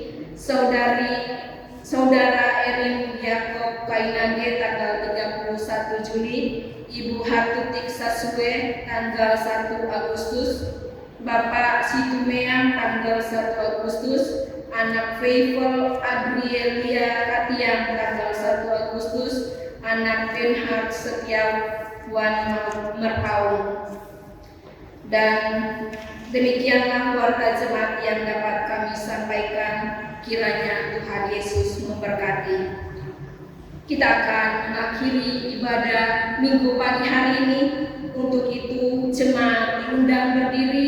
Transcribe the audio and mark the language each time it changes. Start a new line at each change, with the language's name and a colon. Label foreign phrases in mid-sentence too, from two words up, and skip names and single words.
Indonesian: Saudara Erin Yakob Kainage tanggal 31 Juli, Ibu Hatutik Sasue tanggal 1 Agustus, Bapak Situmeang tanggal 1 Agustus, anak Faithful Adrielia Katiang tanggal 1 Agustus, anak Benhard Setiawan Merpaung. Dan demikianlah warta jemaat yang dapat kami sampaikan. Kiranya Tuhan Yesus memberkati. Kita akan mengakhiri ibadah minggu pagi hari ini. Untuk itu jemaat diundang berdiri.